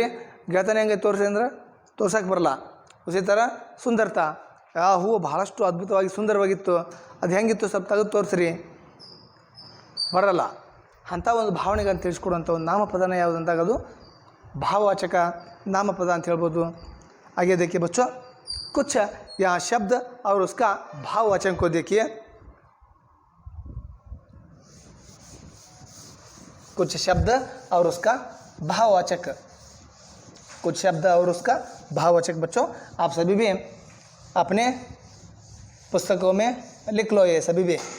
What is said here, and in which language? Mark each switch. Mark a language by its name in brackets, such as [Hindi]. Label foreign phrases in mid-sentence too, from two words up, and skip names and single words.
[Kannada] ಗೆಳತನ ಹೆಂಗೆ ತೋರಿಸಿ ಅಂದ್ರೆ ತೋರ್ಸಕ್ಕೆ ಬರಲ್ಲ. ಉಸಿ ಥರ ಸುಂದರತಾ, ಆ ಹೂವು ಭಾಳಷ್ಟು ಅದ್ಭುತವಾಗಿ ಸುಂದರವಾಗಿತ್ತು, ಅದು ಹೆಂಗಿತ್ತು ಸ್ವಲ್ಪ ತೆಗೆದು ತೋರಿಸ್ರಿ, ಬರಲ್ಲ. ಅಂಥ ಒಂದು ಭಾವನೆಗಳನ್ನು ತಿಳಿಸ್ಕೊಡುವಂಥ ಒಂದು ನಾಮಪದನ ಯಾವುದು ಅಂದಾಗ ಅದು ಭಾವವಾಚಕ ನಾಮಪದ ಅಂತ ಹೇಳ್ಬೋದು. ಹಾಗೆ ಅದಕ್ಕೆ [Hindi] ಬಚ್ಚೋ कुछ यहाँ शब्द और उसका भाववाचक को देखिए। कुछ शब्द और उसका भाववाचक, कुछ शब्द और उसका भाववाचक बच्चों आप सभी भी अपने पुस्तकों में लिख लो, ये सभी भी।